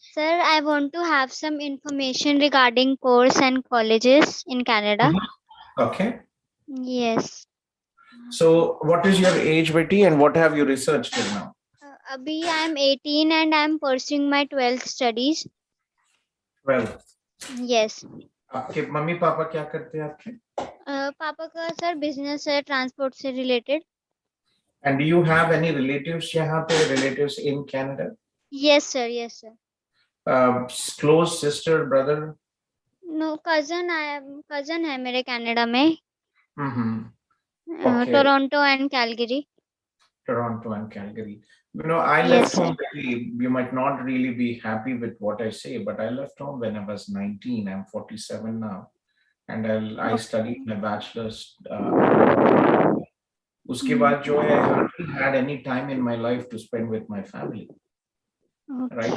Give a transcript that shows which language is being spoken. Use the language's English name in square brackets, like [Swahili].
[English] Sir, I want to have some information regarding course and colleges in Canada. Okay. Yes. So what is your age, Betty, and what have you researched till now? Abhi, I'm 18 and I'm pursuing my 12th studies. 12. Yes. [Hindi] आपके mummy papa क्या करते हैं आपके? पापा का sir business है transport से related. [English] And do you have any relatives [Hindi] यहाँ पे, [English] relatives in Canada? Yes, sir. Yes, sir. Close sister, brother? [Hindi] No, cousin है मेरे कनाडा में. [English] Okay. Toronto and Calgary. Toronto and Calgary. You know, I left home, you might not really be happy with what I say, but I left home when I was 19. I'm 47 now. And I studied my bachelor's. [Hindi] Uske baad jo hai, [English] I hardly had any time in my life to spend with my family. Right?